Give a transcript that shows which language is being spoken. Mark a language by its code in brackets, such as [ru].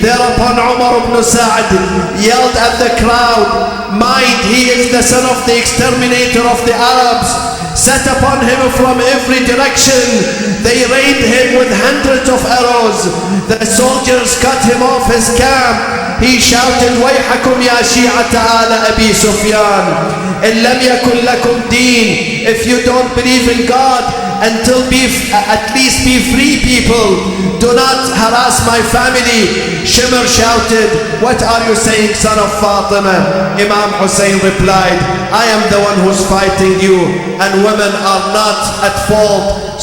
[en] Thereupon Umar ibn Sa'd yelled at the crowd, mind, he is the son of the exterminator of the Arabs. Set upon him from every direction. They rained him with hundreds of arrows. The soldiers cut him off his camp. He shouted, [ar] ويحكم يا شيعة آل أبي سفيان إن لم يكن لكم دين. [en] If you don't believe in God, until at least be free people, do not harass my family. Shimr shouted, what are you saying, son of Fatima? Imam Hussein replied, I am the one who's fighting you, and women are not at fault.